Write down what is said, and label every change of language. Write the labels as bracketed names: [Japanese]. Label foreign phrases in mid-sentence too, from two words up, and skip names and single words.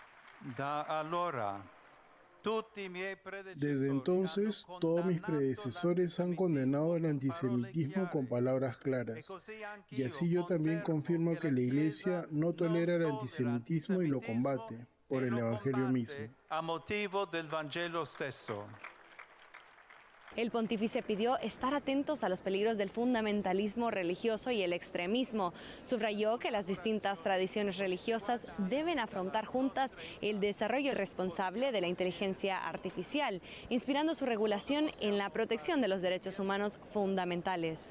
[Spanish] Desde entonces, todos mis predecesores han condenado el antisemitismo con palabras claras. Y así yo también confirmo que la Iglesia no tolera el antisemitismo y lo combate por el Evangelio mismo. [Italian] A motivo del Vangelo stesso. [Spanish] El pontífice pidió estar atentos a los peligros del fundamentalismo religioso y el extremismo. Subrayó que las distintas tradiciones religiosas deben afrontar juntas el desarrollo responsable de la inteligencia artificial, inspirando su regulación en la protección de los derechos humanos fundamentales.